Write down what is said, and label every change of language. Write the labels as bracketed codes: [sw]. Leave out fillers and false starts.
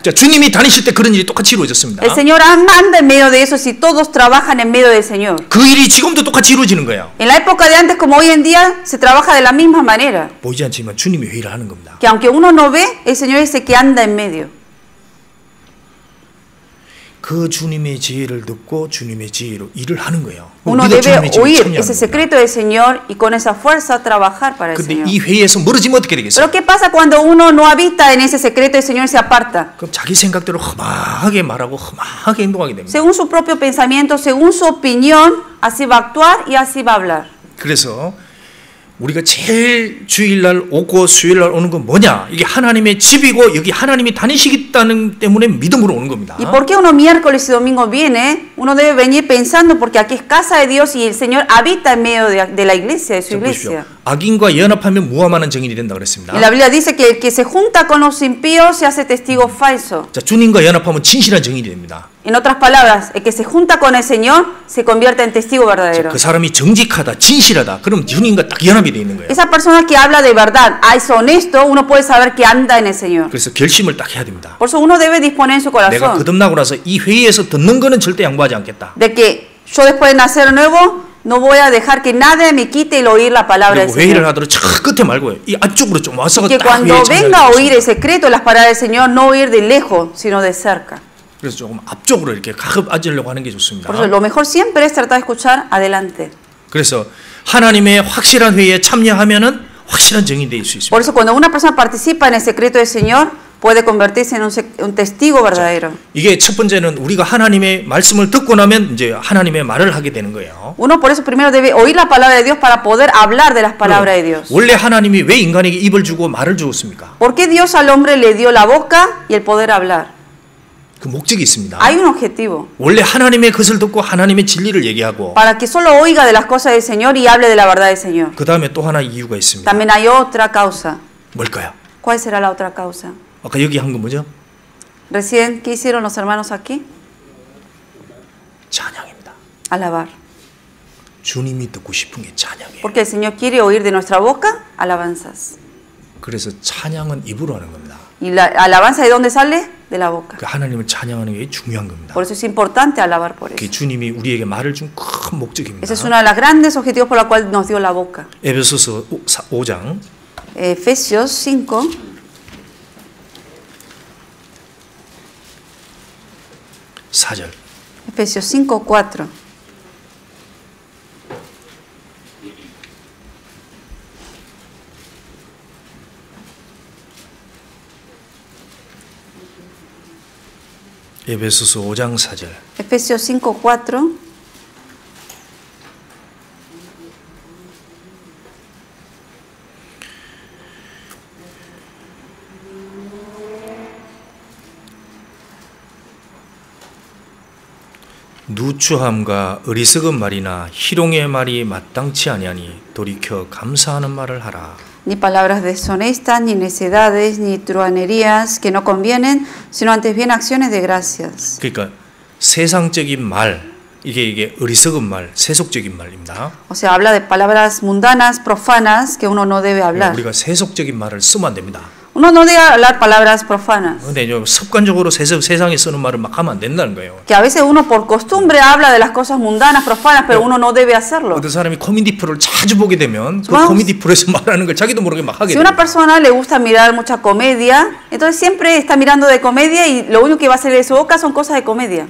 [ko] 자, 주님이 다니실 때 그런 일이 똑같이 이루어졌습니다. [es] El Señor anda en medio de eso si todos trabajan en medio del Señor. [ko] 그 일이 지금도 똑같이 이루어지는 거예요. [es] En la época de antes como hoy en día se trabaja de la misma manera. [ko] 보이지 않지만 주님이 회의를 하는 겁니다. [es] Que aunque uno no ve, el Señor es el que anda en medio. [ko] 그 주님의 지혜를 듣고 주님의 지혜로 일을 하는 거예요. [es] Uno debe oír ese secreto del Señor y con esa fuerza trabajar para el Señor. [ko] 근데 이 회의에서 멀어지면 어떻게 되겠어요? [es] Pero ¿qué pasa cuando uno no habita en ese secreto del Señor y se aparta? [ko] 그럼 자기 생각대로 험하게 말하고 험하게 행동하게 됩니다. [es] Según su propio pensamiento, según su opinión, así va a actuar y así va a hablar. [ko] 그래서 우리가 제일 주일날 오고 수요일날 오는 건 뭐냐? 이게 하나님의 집이고 여기 하나님이 다니시겠다는 때문에 믿음으로 오는 겁니다. [es] ¿Y por qué uno miércoles y domingo viene? Uno debe venir pensando porque aquí es casa de Dios y el Señor habita en medio de la iglesia, de su iglesia. [ko] 악인과 연합하면 무함하는 증인이 된다 그랬습니다. [es] Y la Biblia dice que el que se junta con los impíos se hace testigo falso. [ko] 자, 주님과 연합하면 진실한 증인이 됩니다. [es] En otras palabras, el que se junta con el Señor se convierte en testigo verdadero. [ko] 그 사람이 정직하다, 진실하다. 그럼 주님과 딱 연합이 돼 있는 거예요. [es] Esa persona que habla de verdad, es honesto, uno puede saber que anda en el Señor. [ko] 그래서 결심을 딱 해야 됩니다. [es] Por eso uno debe disponer en su corazón. [ko] 내가 거듭나고 나서 이 회의에서 듣는 거는 절대 양보하지 않겠다. [es] De que yo después de nacer nuevo no voy a dejar que nadie me quite el oír la palabra del Señor. [ko] 회의를 하더라도 저 끝에 말고요. 이 앞쪽으로 좀 와서 [es] que cuando venga a oír el secreto, las palabras del Señor, no oír de lejos, sino de cerca. [ko] 그래서 조금 앞쪽으로 이렇게 가급 앉으려고 하는 게 좋습니다. [es] Por eso lo mejor siempre es tratar de escuchar adelante. [ko] 그래서 하나님의 확실한 회의에 참여하면은 확실한 증인이 될 수 있습니다. [es] Por eso cuando una persona participa en el secreto del Señor, puede convertirse en un testigo verdadero. [ko] 이게 첫 번째는 우리가 하나님의 말씀을 듣고 나면 이제 하나님의 말을 하게 되는 거예요. [es] Uno por eso primero debe oír la palabra de Dios para poder hablar de las palabras de Dios. [ko] 원래 하나님이 왜 인간에게 입을 주고 말을 주었습니까? [es] ¿Por qué Dios al hombre le dio la boca y el poder hablar? [ko] 그 목적이 있습니다. [es] Hay un objetivo. [ko] 원래 하나님의 것을 듣고 하나님의 진리를 얘기하고 [es] Para que solo oiga de las cosas del Señor y hable de la verdad del Señor. [ko] 그 다음에 또 하나 이유가 있습니다. [es] También hay otra causa. [ko] 뭘까요? [es] ¿Cuál será la otra causa? [ko] 아까 여기 한 건 뭐죠? [es] Recién, ¿qué hicieron los hermanos aquí? [ko] 찬양입니다. [es] Alabar. [ko] 주님이 듣고 싶은 게 찬양이에요. [es] Porque el Señor quiere oír de nuestra boca alabanzas. [ko] 그래서 찬양은 입으로 하는 겁니다. [es] ¿Y la alabanza de dónde sale? De la boca. [ko] 그 하나님을 찬양하는 게 중요한 겁니다. [es] Por eso es importante alabar por eso. [ko] 그 주님이 우리에게 말을 준 큰 목적입니다. [es] Ese es uno de los grandes objetivos por la cual nos dio la boca. [ko] 에베소서 5장 [es] Efesios 5. [ko] (4절) [es] Efesios 5:4. [ko] 에베소서 5장 4절. [es] Efesios 5:4. [ko] 누추함과 어리석은 말이나 희롱의 말이 마땅치 아니하니 돌이켜 감사하는 말을 하라. [es] Ni palabras deshonestas, ni necedades, ni truhanerías que no convienen, sino antes bien acciones de gracias. [ko] 그러니까 세상적인 말, 이게 어리석은 말, 세속적인 말입니다. [es] O sea, habla de palabras mundanas, profanas, que uno no debe hablar. [ko] 우리가 세속적인 말을 쓰면 안 됩니다. [es] Uno no debe hablar palabras profanas. [ko] 근데 습관적으로 세상에 쓰는 말을 막 하면 안 된다는 거예요. [es] Que a veces uno por costumbre habla de las cosas mundanas, profanas, pero uno no debe hacerlo. [ko] 어떤 사람이 코미디 프로를 자주 보게 되면 그 코미디 프로에서 말하는 걸 자기도 모르게 막 하게 돼요. [es] Si una persona le gusta mirar mucha comedia, entonces siempre está mirando de comedia y lo único que va a salir de su boca son cosas de comedia.